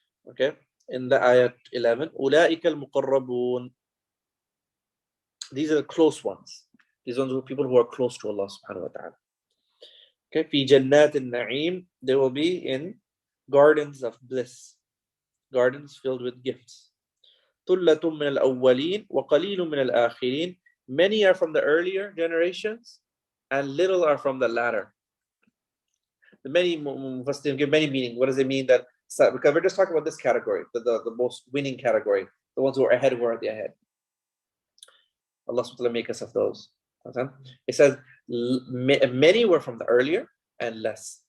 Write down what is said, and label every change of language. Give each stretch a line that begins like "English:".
English: Okay, in the ayat 11,
Arabic: أولئك المقربون.
English: These are the close ones. These ones are people who are close to Allah subhanahu wa ta'ala. Okay,
Arabic: في جنات النعيم,
English: they will be in gardens of bliss, gardens filled with gifts.
Arabic: ثلة من الأولين وقليل من الآخرين.
English: Many are from the earlier generations and little are from the latter. The many Mufassirin give many meaning. What does it mean that, because we're just talking about this category, the most winning category, the ones who are ahead, who are at the ahead. Allah subhanahu wa ta'ala make us of those. It says many were from the earlier and less.